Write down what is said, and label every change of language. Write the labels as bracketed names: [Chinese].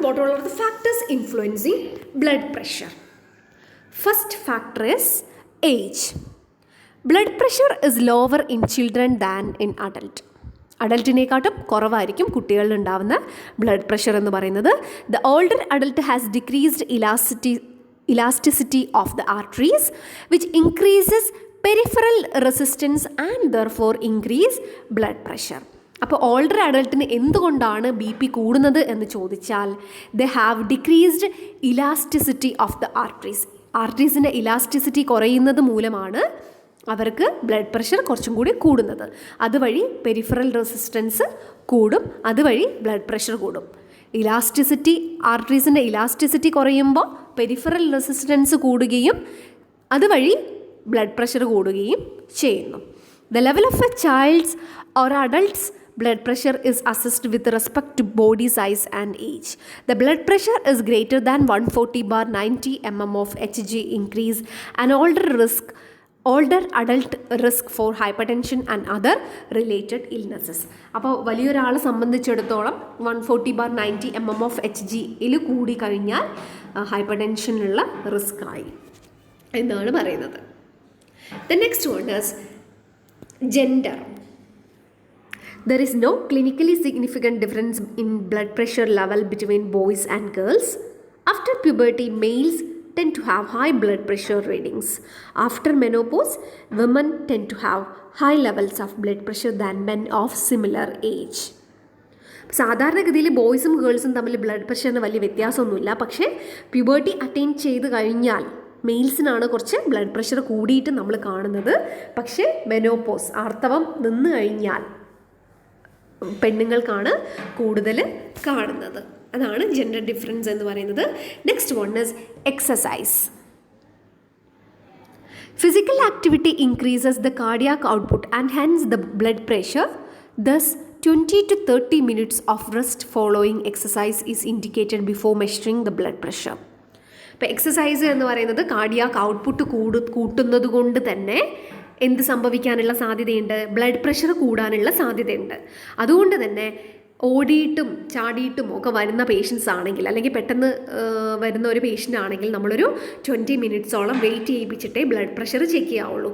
[English] What all are the factors influencing blood pressure? First factor is age. Blood pressure is lower in children than in adult. [Malayalam] അഡൽട്ടിനെക്കാട്ടും കുറവായിരിക്കും കുട്ടികളിൽ ഉണ്ടാകുന്ന blood pressure എന്ന് പറയുന്നത്. [English] The older adult has decreased elasticity of the arteries which increases peripheral resistance and therefore increase blood pressure. [Malayalam] അപ്പോൾ older അഡൾട്ടിന് എന്തുകൊണ്ടാണ് B P കൂടുന്നത് എന്ന് ചോദിച്ചാൽ, [English] They have decreased elasticity of the arteries. [Malayalam] ആർട്ടറീസിൻ്റെ elasticity കുറയുന്നത് മൂലമാണ് അവർക്ക് ബ്ലഡ് പ്രഷർ കുറച്ചും കൂടി കൂടുന്നത്. അതുവഴി പെരിഫറൽ റെസിസ്റ്റൻസ് കൂടും, അതുവഴി ബ്ലഡ് പ്രഷർ കൂടും. ഇലാസ്റ്റിസിറ്റി, ആർട്ടറീസിൻ്റെ ഇലാസ്റ്റിസിറ്റി കുറയുമ്പോൾ പെരിഫറൽ റെസിസ്റ്റൻസ് കൂടുകയും അതുവഴി ബ്ലഡ് പ്രഷർ കൂടുകയും ചെയ്യുന്നു. [English] The level of a child's or adults blood pressure is assessed with respect to body size and age. The blood pressure is greater than 140/90 mmHg increase an older adult risk for hypertension and other related illnesses. [Malayalam] അപ്പോൾ വലിയൊരാളെ സംബന്ധിച്ചിടത്തോളം 140/90 mmHg കൂടി കഴിഞ്ഞാൽ hyper ടെൻഷനുള്ള risk ആയി എന്നാണ് പറയുന്നത്. [English] The next one is gender. There is no clinically significant difference in blood pressure level between boys and girls. After puberty, males tend to have high blood pressure readings. After menopause, women tend to have high levels of blood pressure than men of similar age. [Malayalam] സാധാരണഗതിയിൽ ബോയ്സും ഗേൾസും തമ്മിൽ blood പ്രഷറിന് വലിയ വ്യത്യാസമൊന്നുമില്ല. പക്ഷേ puberty attain ചെയ്ത് കഴിഞ്ഞാൽ മെയിൽസിനാണ് കുറച്ച് blood pressure കൂടിയിട്ട് നമ്മൾ കാണുന്നത്. പക്ഷേ മെനോപോസ്, ആർത്തവം നിന്ന് കഴിഞ്ഞാൽ പെണ്ണുങ്ങൾക്കാണ് കൂടുതൽ കാണുന്നത്. അതാണ് ജെൻഡർ ഡിഫറൻസ് എന്ന് പറയുന്നത്. [English] Next one is exercise. Physical activity increases the cardiac output and hence the blood pressure. Thus 20 to 30 minutes of rest following exercise is indicated before measuring the blood pressure. [Malayalam] ഇപ്പോൾ exercise എന്ന് പറയുന്നത് cardiac output കൂട്ടുന്നത് കൊണ്ട് തന്നെ എന്ത് സംഭവിക്കാനുള്ള സാധ്യതയുണ്ട്? Blood pressure കൂടാനുള്ള സാധ്യതയുണ്ട്. അതുകൊണ്ട് തന്നെ ഓടിയിട്ടും ചാടിയിട്ടും ഒക്കെ വരുന്ന പേഷ്യൻസ് ആണെങ്കിൽ, അല്ലെങ്കിൽ പെട്ടെന്ന് വരുന്ന ഒരു പേഷ്യൻ്റ് ആണെങ്കിൽ നമ്മളൊരു 20 മിനിറ്റ്സോളം വെയിറ്റ് ചെയ്യിപ്പിച്ചിട്ടേ ബ്ലഡ് പ്രഷർ ചെക്ക് ചെയ്യാവുള്ളൂ.